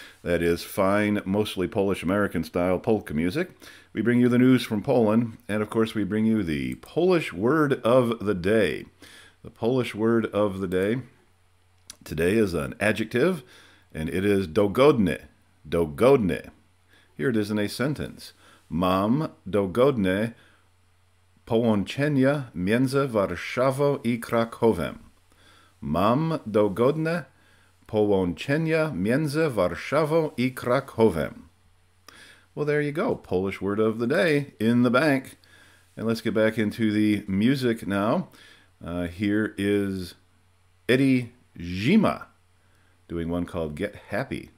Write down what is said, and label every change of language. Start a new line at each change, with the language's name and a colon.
English: That is fine, mostly Polish-American style polka music. We bring you the news from Poland, and of course we bring you the Polish word of the day. The Polish word of the day today is an adjective, and it is dogodne. Dogodne. Here it is in a sentence.
Polish: Mam dogodne połączenia między Warszawą I Krakowem. Mam dogodne połączenia między Warszawą I Krakowem.
English: Well, there you go. Polish word of the day in the bank. And let's get back into the music now. Here is Eddie Zima doing one called Get Happy.